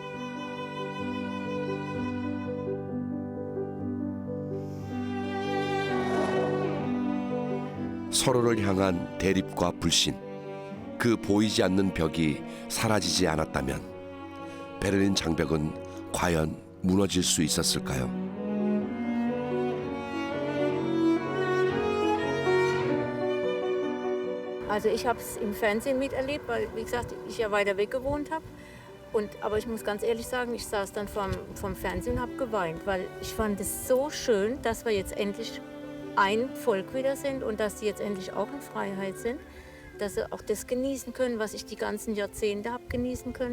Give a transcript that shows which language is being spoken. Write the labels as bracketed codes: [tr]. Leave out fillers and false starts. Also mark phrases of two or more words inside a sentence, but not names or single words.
[ko] 서로를 향한 대립과 불신, 그 보이지 않는 벽이 사라지지 않았다면 베를린 장벽은 과연 무너질 수 있었을까요? [de] Also ich habe es im Fernsehen miterlebt, weil, wie gesagt, ich ja weiter weg gewohnt habe. Aber ich muss ganz ehrlich sagen, ich saß dann vom Fernsehen und habe geweint, weil ich fand es so schön, dass wir jetzt endlich ein Volk wieder sind und dass sie jetzt endlich auch in Freiheit sind, dass sie auch das genießen können, was ich die ganzen Jahrzehnte habe genießen können.